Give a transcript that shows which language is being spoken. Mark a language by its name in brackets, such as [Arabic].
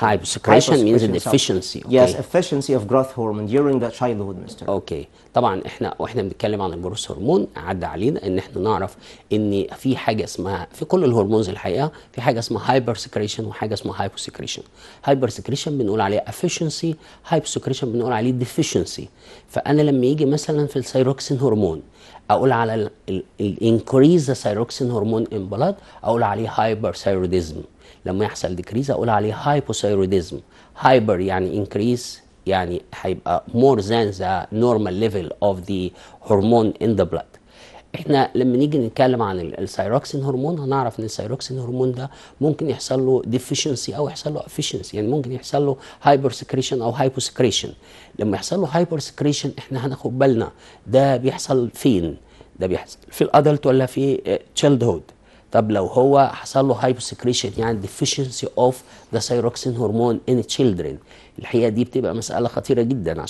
[English] Hyposecretion means a deficiency. Okay. Yes, efficiency of growth hormone during the childhood, Mr. [Arabic] اوكي، طبعا واحنا بنتكلم عن الجروث هرمون عدى علينا ان احنا نعرف ان في حاجه اسمها في كل الهرمونز الحقيقه في حاجه اسمها هايبر سكريشن وحاجه اسمها هايبو سكريشن. هايبر سكريشن بنقول عليه افيشنسي، هايبو سكريشن بنقول عليه ديفيشنسي. فانا لما يجي مثلا في الثيروكسين هرمون اقول على الانكريز ثيروكسين هرمون ان بلاد اقول عليه هايبر ثيروديزم. لما يحصل ديكريز اقول عليه هايبوثيروديزم. هايبر يعني انكريز، يعني هيبقى [English] more than the normal level of the hormone in the blood. [Arabic] احنا لما نيجي نتكلم عن الثيروكسين هرمون هنعرف ان الثيروكسين هرمون ده ممكن يحصل له deficiency او يحصل له efficiency، يعني ممكن يحصل له هايبر سكريشن او هايبو سكريشن. لما يحصل له هايبر سكريشن احنا هناخد بالنا ده بيحصل فين؟ ده بيحصل في الادلت ولا في تشيلد هود؟ طب لو هو حصل له هايبوسكريشن يعني [English] deficiency of the thyroxine hormone in children، [Arabic] الحقيقه دي بتبقى مساله خطيره جدا.